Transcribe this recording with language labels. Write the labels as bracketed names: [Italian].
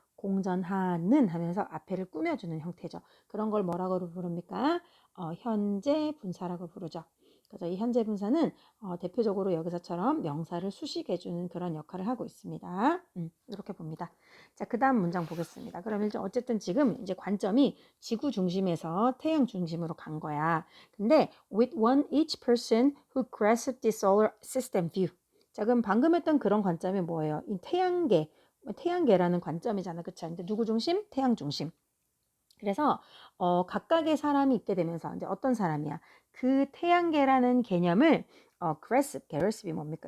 [Korean] 공전하는 하면서 앞에를 꾸며주는 형태죠. 그런 걸 뭐라고 부릅니까? 현재 분사라고 부르죠. 그래서 이 현재 분사는 대표적으로 여기서처럼 명사를 수식해주는 그런 역할을 하고 있습니다. 이렇게 봅니다. 자, 그 다음 문장 보겠습니다. 그럼 이제 어쨌든 지금 이제 관점이 지구 중심에서 태양 중심으로 간 거야. 근데 [English] with one each person who grasped the solar system view. [Korean] 자, 그럼 방금 했던 그런 관점이 뭐예요? 이 태양계라는 관점이잖아. 그쵸? 근데 누구 중심? 태양 중심. 그래서 각각의 사람이 있게 되면서 이제 어떤 사람이야? 그 태양계라는 개념을 grasp이 뭡니까?